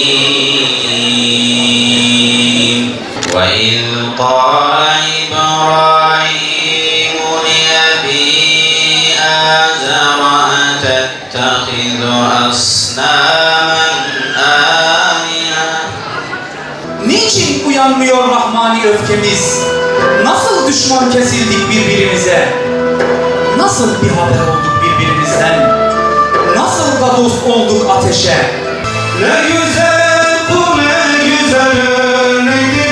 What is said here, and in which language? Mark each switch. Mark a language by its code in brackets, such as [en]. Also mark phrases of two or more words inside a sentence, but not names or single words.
[ar] وإذ قال إبراهيم لأبيه آزر أتتخذ أصناما آلهة. [tr] Niçin uyanmıyor rahmani öfkemiz? Nasıl düşman kesildik birbirimize? Nasıl bir haber olduk birbirimizden? Nasıl da dost olduk ateşe? Ne güzel bu, ne güzel örnektir.